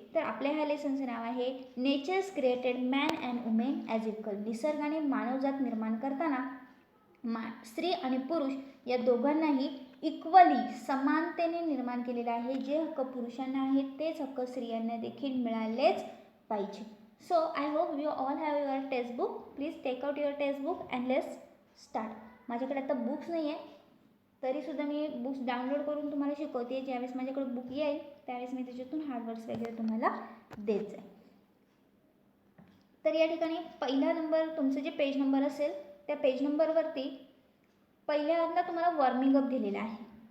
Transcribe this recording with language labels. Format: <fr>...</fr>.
<mr>तर आपल्या ह्या लेसनचं नाव आहे natures created man and women as equal. निसर्गाने मानवजात निर्माण करताना स्त्री आणि पुरुष या दोघांनाही इक्वली समानतेने निर्माण केलेलं आहे. जे हक्क पुरुषांना आहेत तेच हक्क स्त्रियांना देखील मिळालेच पाहिजे.</mr> <en>So I hope you all have your test book. Please take out your test book and let's start.</en> <mr>माझ्याकडे आता बुक्स नाही आहे तरीसुद्धा मी बुक्स डाउनलोड करून तुम्हाला शिकवते. ज्यावेळेस माझ्याकडे बुक येईल त्यावेळेस मी त्याच्यातून हार्डवर्क्स वगैरे तुम्हाला देत जाईल. तर या ठिकाणी पहिला नंबर तुमचं जे पेज नंबर असेल त्या पेज नंबरवरती पहिल्यांदा तुम्हाला वॉर्मिंग अप दिलेला आहे.</mr>